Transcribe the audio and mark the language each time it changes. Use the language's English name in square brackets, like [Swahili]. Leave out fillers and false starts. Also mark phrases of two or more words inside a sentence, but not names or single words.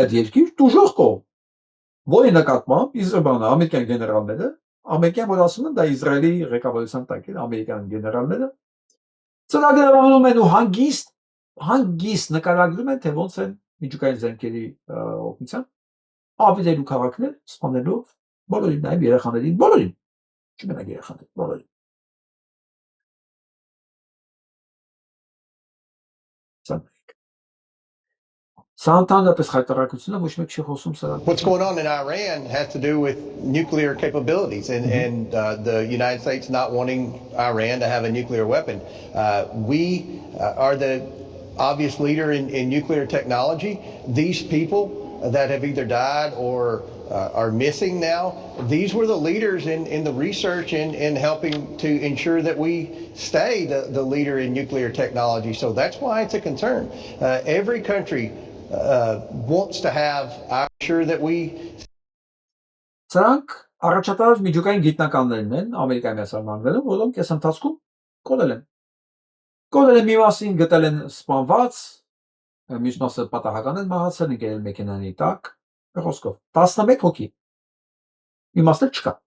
[Armenian] մեր երկիր դժոխք կողմ, որի նկատմամբ Իսրայելը, ամերիկյան գեներալները, ամերիկյան որ ասում են դա Իսրայելի ղեկավարության տակ է, ամերիկյան գեներալները ծրագրավորում են ու հանգիստ նկարագրում են, թե ոնց են միջուկային զենքերի օգնությամբ ավիրելու քաղաքներ, սպանելով բոլորին, նաև երեխաներին, բոլորին, չմենակ երեխաներին, բոլորին։ [English] What's going on in Iran has to do with nuclear capabilities and the United States not wanting Iran to have a nuclear weapon. We are the obvious leader in nuclear technology. These people that have either died or are missing now, these were the leaders in the research and helping to ensure that we stay the leader in nuclear technology. So that's why it's a concern. Every country wants to have, I'm sure that we. [Armenian] Սրանք առաջատար միջուկային գիտնականներն են Ամերիկայի Միացյալ Նահանգներում, որոնք այս ընթացքում կորել են։ Կորել են մի մասին գտել են սպանված, մյուս մասը պատահական են մահացել, ընկել մեքենանի տակ, խոսքով 11 հոգի։ Իմաստը չկա։